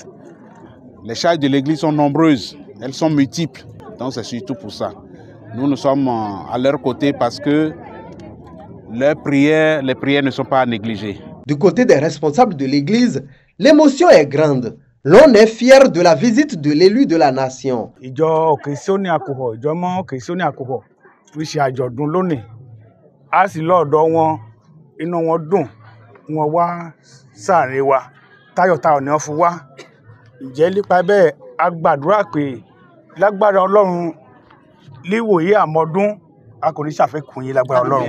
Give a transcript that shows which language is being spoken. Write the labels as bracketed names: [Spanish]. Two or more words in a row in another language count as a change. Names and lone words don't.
[French] Les charges de l'Église sont nombreuses, elles sont multiples, donc c'est surtout pour ça. Nous sommes à leur côté parce que les prières ne sont pas à négliger. Du côté des responsables de l'Église, l'émotion est grande. L'on est fier de la visite de l'élu de la nation. [Yoruba] Ìjọ Kìrìsìtẹ́nì Àkùkọ, ìjọ mọ́ Kìrìsìtẹ́nì Àkùkọ fi ṣe àjọ̀dún lónìí. A sì lọ́ọ̀dọ̀ wọn, inú wọn dùn, wọn wá sáàrin wa, tayọ̀tayọ̀ ni wọ́n fi wá. Ǹjẹ́ nípa bẹ́ẹ̀ a gbàdúrà pé lágbára Ọlọ́run líwòye àmọ́dún a kò ní ṣàfikún yín lágbára Ọlọ́run.